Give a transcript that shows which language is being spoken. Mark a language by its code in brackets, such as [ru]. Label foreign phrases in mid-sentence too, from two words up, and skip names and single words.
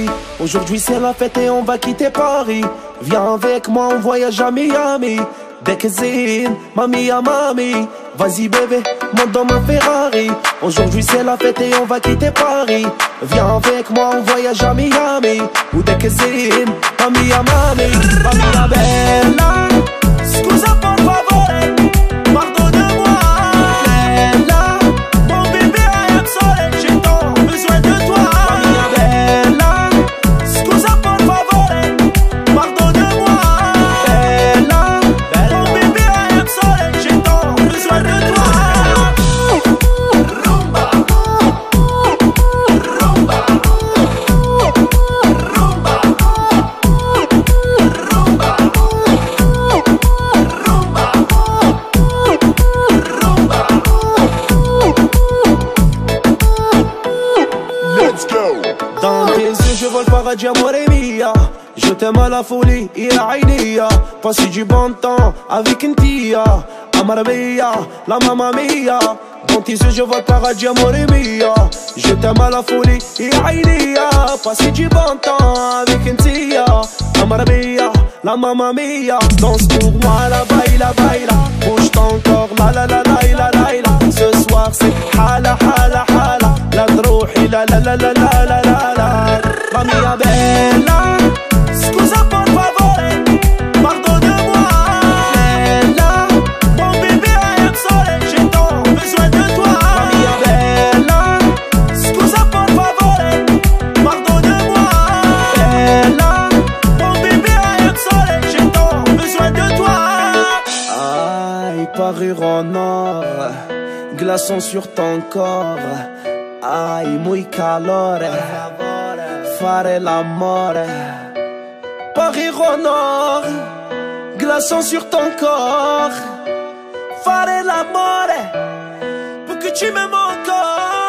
[fr] Aujourd'hui c'est la fête et on va quitter Paris. Viens avec moi, on voyage à Miami. Dekzin, mami à mami. Vas-y bébé, monte dans ma Ferrari. Aujourd'hui c'est la fête et on va quitter Paris. Viens avec moi, on voyage à Miami. Ou Dekzin, mami à mami. [it] Mamma bella, scusa por favore, [fr] pardonne-moi. Bella, mon bébé [en] I am sorry, [fr] j'ai tant besoin de toi. [it] Mamma bella, scusa por favore, [fr] pardonne-moi. Bella, mon bébé [en] I am sorry, [fr] j'ai tant besoin de toi. Rumba. Rumba. Rumba. Rumba. [en] Let's go. [fr] Dans tes yeux je vole paradis [it] amore mia. [fr] Je t'aime à la folie, [ar] يا عينيا. [fr] Passer du bon temps avec une tia. [it] Amara mia, la mamma mia. [fr] Dans tes yeux je vole paradis [it] amore mia. [fr] Je t'aime à la folie, [ar] يا عينيا. [fr] Passer du bon temps avec une tia. [it] Amara mia, la mamma mia. [fr] Danse pour moi la [es] baila baila. [fr] Bouge ton corps la la la la la la. Ce soir c'est hala hala hala. La تروحي لا لا لا لا لا لا لا لا. [it] La mia bella, scusa por favore, [fr] pardonne-moi. Bella, mon bébé [en] I am sorry, [fr] j'ai tant besoin de toi. [it] La mia bella, scusa por favore, [fr] pardonne-moi. Bella, mon bébé [en] I am sorry, [fr] j'ai tant besoin de toi. Aïe, parure en or, glaçon sur ton corps. [it] Ai, muy calore, fare l'amore. [fr] Paris en or, glaçon sur ton corps. [it] Fare l'amore, [fr] pour que tu m'aimes encore.